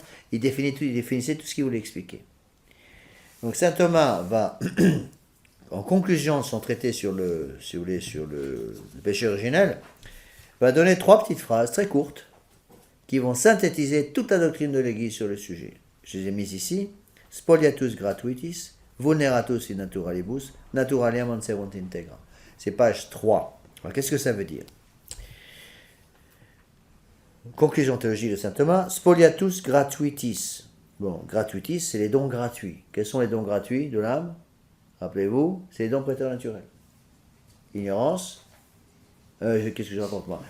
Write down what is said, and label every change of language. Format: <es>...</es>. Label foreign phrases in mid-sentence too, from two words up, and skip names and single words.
<fr>Il définissait tout ce qu'il voulait expliquer. Donc saint Thomas va, en conclusion de son traité sur le péché originel, va donner 3 petites phrases très courtes qui vont synthétiser toute la doctrine de l'Église sur le sujet. Je les ai mises ici.</fr> <la>Spoliatus gratuitis, vulneratus in naturalibus, naturalia manserunt integra.</la> <fr>C'est page 3. Alors, qu'est-ce que ça veut dire? Conclusion théologique de saint Thomas,</fr> <la>spoliatus gratuitis.</la> <fr>Bon, gratuitis, c'est les dons gratuits. Quels sont les dons gratuits de l'âme? Rappelez-vous, c'est les dons préternaturels. Ignorance, qu'est-ce que je raconte moi?</fr>